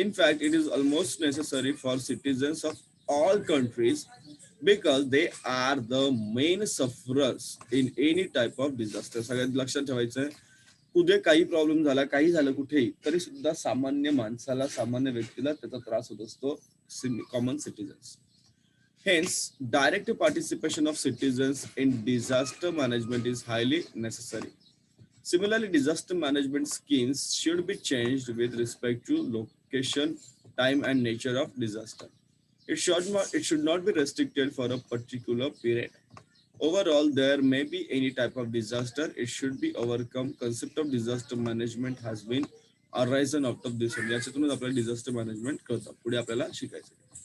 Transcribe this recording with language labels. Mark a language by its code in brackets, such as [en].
[en] In fact it is almost necessary for citizens of all countries because they are the main sufferers in any type of disaster. [mr] सगळ्यात लक्षात ठेवायचं आहे, कुठे काही problem झाला, काही झालं कुठेही, तरी सुद्धा सामान्य माणसाला, सामान्य व्यक्तीला त्याचा त्रास होत असतो, [en] Common citizens. Hence, direct participation of citizens in disaster management is highly necessary. Similarly, disaster management schemes should be changed with respect to location, time, and nature of disaster. It should not be restricted for a particular period. Overall, there may be any type of disaster. It should be overcome. Concept of disaster management has been arisen out of this. [mr] याच्यातूनच आपल्याला disaster management कळतं. पुढे आपल्याला शिकायचं.